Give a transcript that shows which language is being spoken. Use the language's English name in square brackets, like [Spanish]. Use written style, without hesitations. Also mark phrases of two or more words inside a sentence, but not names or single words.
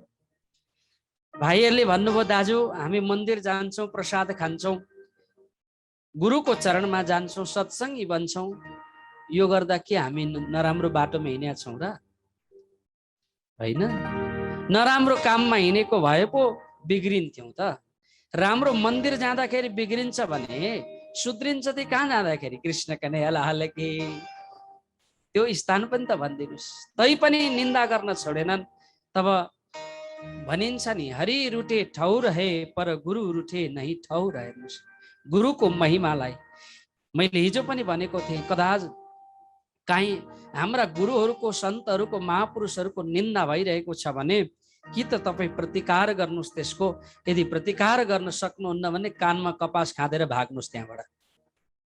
[Nepali] भाइहरूले भन्नुभयो, दाजु हामी मन्दिर जान्छौँ, प्रसाद खान्छौँ, गुरुको चरणमा जान्छौँ, सत्सङ्गी बन्छौँ, यो गर्दा के हामी नराम्रो बाटोमा हिँडेका छौँ र? होइन, नराम्रो काममा हिँडेको भए पो बिग्रिन्थ्यौँ त। राम्रो मन्दिर जाँदाखेरि बिग्रिन्छ भने सुध्रिन्छ त कहाँ जाँदाखेरि? [Hindi] कृष्ण कन्हैया लाल की। [Nepali] त्यो स्थान पनि त भनिदिनुहोस्। तै पनि निन्दा गर्न छोडेनन्। तब भनिन्छ नि, [Hindi] हरि रुटे ठौर है पर गुरु रुटे नहीं ठौर। [Nepali] हेर्नुहोस्, गुरुको महिमालाई मैले हिजो पनि भनेको थिएँ, कदाच काहीँ हाम्रा गुरुहरूको, सन्तहरूको, महापुरुषहरूको निन्दा भइरहेको छ भने कि त तपाईँ प्रतिकार गर्नुहोस् त्यसको। यदि प्रतिकार गर्न सक्नुहुन्न भने कानमा कपास खाँदेर भाग्नुहोस् त्यहाँबाट।